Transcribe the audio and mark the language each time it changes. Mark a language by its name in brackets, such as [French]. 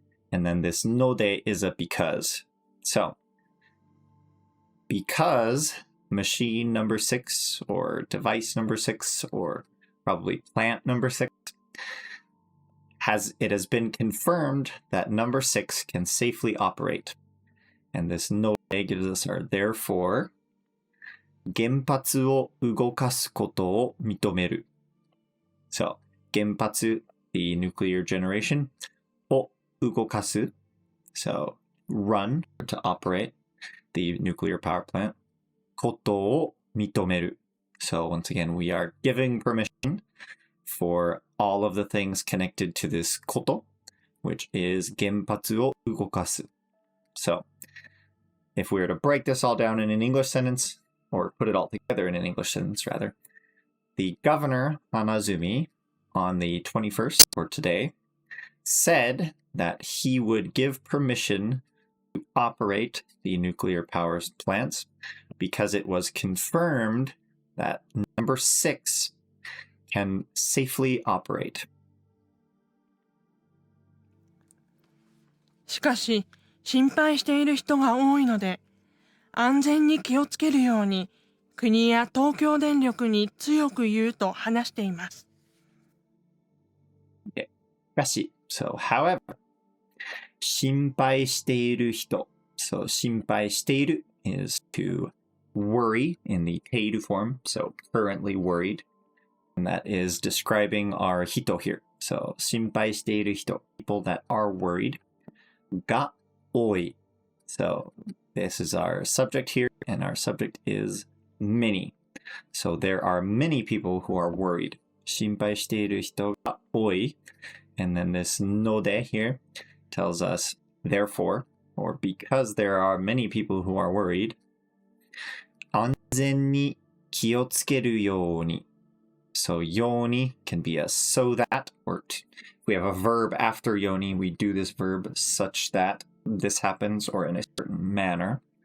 [English] And then this ので is a because. So, because machine number 6 or device number 6 or probably plant number 6 has been confirmed that number 6 can safely operate. And this ので gives us our therefore [Japanese] 原発を動かすことを認める. [English] So, 原発, the nuclear generation, [Japanese] を動かす, [English] so run, to operate, the nuclear power plant, [Japanese] ことを認める. [English] So once again, we are giving permission for all of the things connected to this こと, which is [Japanese] 原発を動かす. [English] So, if we were to break this all down in an English sentence, or put it all together in an English sentence rather, the governor, Hanazumi, on the 21st, or today, said that he would give permission to operate the nuclear power plants because it was confirmed that number 6 can safely operate. [Japanese] しかし、心配している人が多いので、安全に気をつけるように、国や東京電力に強く言うと話しています。 [English] しかし、so however, [Japanese] 心配している人, [English] so [Japanese] 心配している [English] is to worry in the paid form, so currently worried, and that is describing our 人 here. So [Japanese] 心配している人, [English] people that are worried, [Japanese] が多い. [English] So this is our subject here, and our subject is many. So there are many people who are worried. [Japanese] 心配している人が多い. [English] And then this ので here tells us, therefore, or because there are many people who are worried, [Japanese] 安全に気をつけるように. [English] So yoni can be a so that, or if we have a verb after yoni, we do this verb such that this happens or in a certain manner.